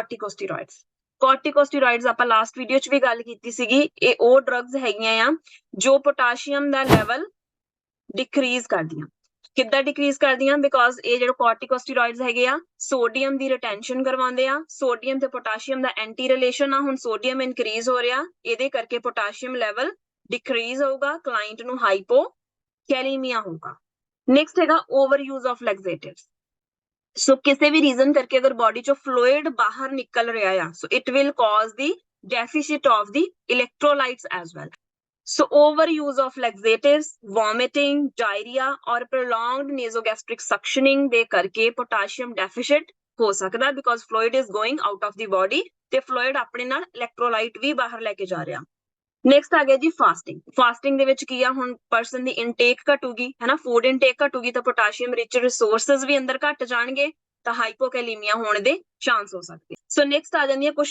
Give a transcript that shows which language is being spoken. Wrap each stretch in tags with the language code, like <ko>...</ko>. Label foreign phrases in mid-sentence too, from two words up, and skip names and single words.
<pa>ਕੋਰਟੀਕੋਸਟੀਰੋਇਡਸ ਆਪਾਂ</pa> <en>last video</en> <pa>'ਚ ਵੀ ਗੱਲ ਕੀਤੀ ਸੀਗੀ ਇਹ ਉਹ ਡਰੱਗਸ ਹੈਗੀਆਂ ਆ ਜੋ ਪੋਟਾਸ਼ੀਅਮ ਦਾ</pa> <en>level decrease</en> <pa>ਕਰਦੀਆਂ ਕਿੱਦਾਂ ਡਿਕਰੀਜ਼ ਕਰਦੀਆਂ ਬਿਕੋਜ਼ ਇਹ ਜਿਹੜੇ ਕੋਰਟੀਕੋਸਟੀਰੋਇਡਸ ਹੈਗੇ ਆ ਸੋਡੀਅਮ ਦੀ ਰਿਟੈਂਸ਼ਨ ਕਰਵਾਉਂਦੇ ਆ ਸੋਡੀਅਮ ਤੇ ਪੋਟਾਸ਼ੀਅਮ ਦਾ</pa> <en>anti relation</en> <pa>ਆ ਹੁਣ</pa> <en>sodium increase</en> <pa>ਹੋ ਰਿਹਾ ਇਹਦੇ ਕਰਕੇ</pa> <en>potassium level decrease</en> <pa>ਹੋਊਗਾ ਕਲਾਇੰਟ ਨੂੰ ਹਾਈਪੋਕੈਲੀਮੀਆ ਹੋਊਗਾ ਨੈਕਸਟ ਹੈਗਾ</pa> <en>over use of laxatives</en> <pa>ਸੋ ਕਿਸੇ ਵੀ ਰੀਜ਼ਨ ਕਰਕੇ ਅਗਰ ਬਾਡੀ ਚੋਂ ਫਲੂਇਡ ਬਾਹਰ ਨਿਕਲ ਰਿਹਾ ਆ</pa> <en>so it will cause the deficit of the electrolytes as well So overuse of laxatives, vomiting, diarrhea or prolonged nasogastric suctioning</en> <pa>ਦੇ ਕਰਕੇ</pa> <en>potassium deficit</en> <pa>ਹੋ ਸਕਦਾ</pa> <en>because fluid is going out of the body</en> <pa>ਤੇ fluid ਆਪਣੇ ਨਾਲ electrolyte ਵੀ ਬਾਹਰ ਲੈ ਕੇ ਜਾ ਰਿਹਾ ਨੈਕਸਟ ਆ ਗਿਆ ਜੀ ਫਾਸਟਿੰਗ ਦੇ ਵਿੱਚ ਕੀ ਆ ਹੁਣ ਪਰਸਨ ਦੀ ਇਨਟੇਕ ਘਟੂਗੀ ਹੈਨਾ</pa> <en>food intake</en> <pa>ਘਟੂਗੀ ਤਾਂ</pa> <en>potassium rich resources</en> <pa>ਵੀ ਅੰਦਰ ਘਟ ਜਾਣਗੇ ਤਾਂ ਹਾਈਪੋਕੈਲੀਮੀਆ ਹੋਣ ਦੇ ਚਾਂਸ ਹੋ ਸਕਦੇ ਸੋ ਨੈਕਸਟ ਆ ਜਾਂਦੀ ਹੈ ਕੁਝ</pa>